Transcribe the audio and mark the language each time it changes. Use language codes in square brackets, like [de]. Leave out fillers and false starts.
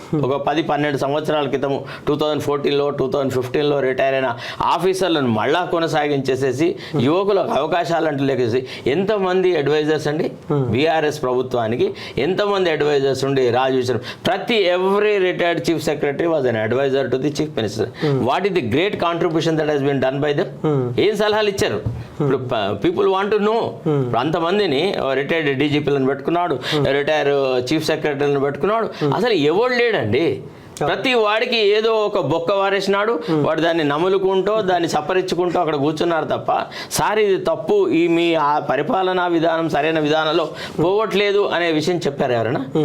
[te] ఒక 10-12 సంవత్సరాల క్రితం 2014లో 2015లో రిటైర్ అయిన ఆఫీసర్లను మళ్ళా కొనసాగించేసేసి యువకులకు అవకాశాలంటూ లేకేసి ఎంతమంది అడ్వైజర్స్ అండి బీఆర్ఎస్ ప్రభుత్వానికి, ఎంతమంది అడ్వైజర్స్ ఉండి రాజు ప్రతి [en] every retired chief secretary was an advisor to the chief minister. What is the great contribution that has been done by them? [te] ఏం సలహాలు ఇచ్చారు? ఇప్పుడు [en] People want to know. [te] అంతమందిని రిటైర్డ్ డీజీపీలను పెట్టుకున్నాడు, రిటైర్ చీఫ్ సెక్రటరీలను పెట్టుకున్నాడు, అసలు ఎవరు లేడండి. ప్రతి వాడికి ఏదో ఒక బొక్క వారేసినాడు, వాడు దాన్ని నములుకుంటూ దాన్ని సపరించుకుంటూ అక్కడ కూర్చున్నారు తప్ప సార్ ఇది తప్పు, ఈ మీ ఆ పరిపాలనా విధానం సరైన విధానంలో పోవట్లేదు అనే విషయం చెప్పారు ఎవరైనా?